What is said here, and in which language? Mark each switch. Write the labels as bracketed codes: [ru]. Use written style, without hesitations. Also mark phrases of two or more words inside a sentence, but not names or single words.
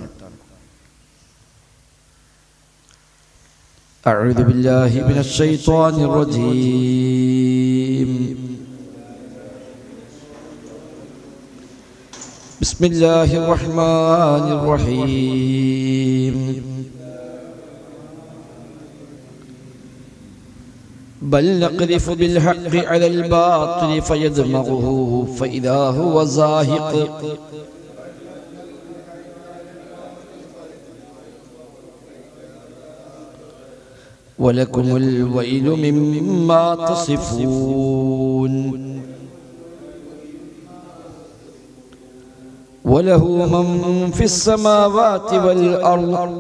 [ar] أعوذ بالله من الشيطان الرجيم. بسم الله الرحمن الرحيم. بل نقذف بالحق على الباطل فيدمغه فإذا هو زاهق ولكم الويل مما تصفون وله من في السماوات والأرض